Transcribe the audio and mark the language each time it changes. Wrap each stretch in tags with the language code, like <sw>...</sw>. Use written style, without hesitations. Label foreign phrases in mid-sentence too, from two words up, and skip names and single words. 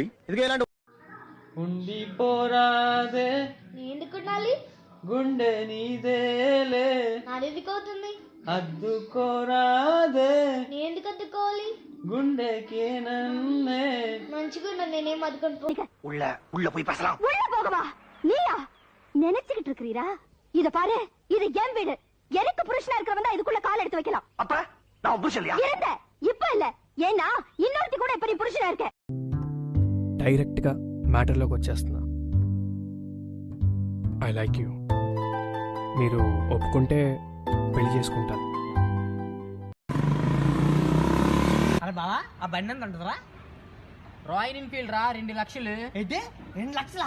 <te>ఇదిగో ఇలాంటి ఉండిపోరాదే ఎందుకుండాలి? గుండె నీదేలే నాదెందుకవుతుంది? అద్దుకోరాదే నీ ఎందుకు అద్దుకోవాలి? గుండెకే నన్నే మంచిగా నేనేం అదుకుంటూ</te> <ta>உள்ள போய் பேசலாம். உள்ள போகவா? நீயா நினைச்சுக்கிட்டு இருக்கிறீரா? இத பாரு, இது என் வீடு. எனக்கு புருஷனா இருக்கிறவன் இதுக்குள்ள கால் எடுத்து வைக்கலாம். அப்ப நான் புருஷன் இல்லையா? இருந்த இப்ப இல்ல. ஏன்னா இன்னொருத்தி கூட இப்ப நீ புருஷனா இருக்க.</ta> <te>డైరెక్ట్ గా మ్యాటర్ లోకి వచ్చేస్తున్నా.</te> <en>I like you.</en> <te>మీరు ఒప్పుకుంటే పెళ్లి చేసుకుంటాను. అరే బావా, ఆ బండి ఎంత ఉంటుందిరా? రాయల్ ఎన్ఫీల్డ్ రా, 2 లక్షలు. ఏంటి 2 లక్షలా?</te>